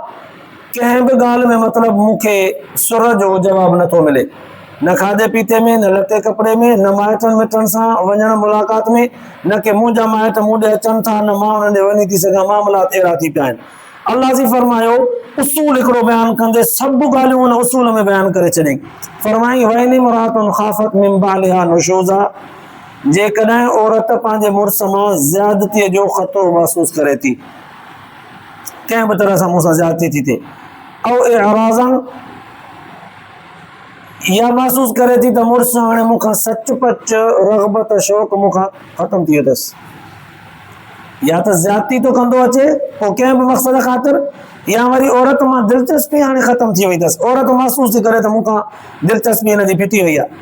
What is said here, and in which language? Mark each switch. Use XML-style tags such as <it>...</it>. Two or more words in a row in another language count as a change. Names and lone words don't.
<sd>कंहिं बि ॻाल्हि में मतिलबु मूंखे सुर जो जवाबु नथो मिले, न खाधे पीते में, न लटे कपिड़े में, न माइटनि मिटनि सां वञण मुलाक़ात में, न कि मुंहिंजा माइट मूं ॾे अचनि था, न मां उन्हनि ॾे वञी थी सघां। मामलात अहिड़ा थी पिया आहिनि। अल्लाह जी फरमायो उसूल हिकिड़ो बयानु कंदे सभु ॻाल्हियूं उन उसूल में बयानु करे छॾियईं।</sd> <ar>फरमाई وإن امرأة خافت من بعلها نشوزا,</ar> <sd>जेकॾहिं औरत पंहिंजे मुड़ुस मां ज़्यादतीअ जो ख़तरो महसूस करे थी, कंहिं बि तरह सां मूंसां ज़्यादती थी थिए, ऐं इराज़न, या महसूस करे थी त मुड़ुस हाणे मूंखां सचपच रग़बत शौक़ मूंखां ख़तमु थी वियो अथसि, या त ज़्यादती थो कंदो अचे पोइ कंहिं बि मक़सद ख़ातिर, या वरी औरत मां दिलचस्पी हाणे ख़तमु थी वई अथसि, औरत महसूस थी करे त मूंखां दिलचस्पी हिन जी फिटी वई आहे।</sd>